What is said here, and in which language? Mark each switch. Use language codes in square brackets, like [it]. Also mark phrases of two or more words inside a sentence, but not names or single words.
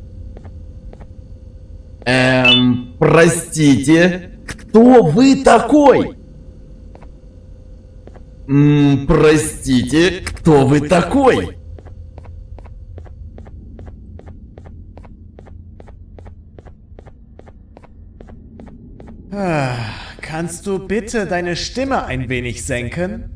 [ru] Простите, кто вы такой? Простите, кто вы такой? [de] Kannst du bitte deine Stimme ein wenig senken?